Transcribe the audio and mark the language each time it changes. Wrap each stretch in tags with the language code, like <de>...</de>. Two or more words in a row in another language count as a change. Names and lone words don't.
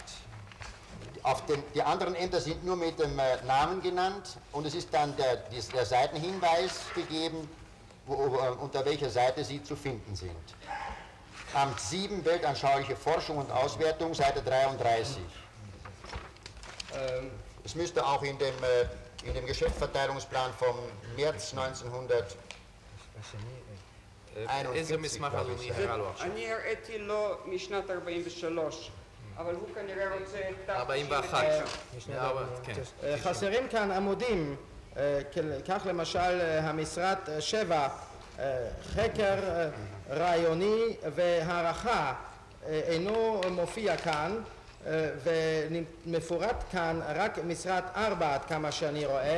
<de>Die anderen Ämter sind nur mit dem Namen genannt und es ist dann der Seitenhinweis gegeben, unter welcher Seite sie zu finden sind. Amt 7, weltanschauliche Forschung und Auswertung, Seite 33. Es müsste auch in dem Geschäftsverteilungsplan vom März 1941,</de> <he>איזה מסמך אדוני הראה לו עכשיו? אני הראיתי לו משנת 43, אבל הוא כנראה רוצה את 41. כן. חסרים כאן עמודים, כך למשל המשרד 7, חקר רעיוני והערכה אינו מופיע כאן, ומפורט כאן רק משרד 4 עד כמה שאני רואה.</he>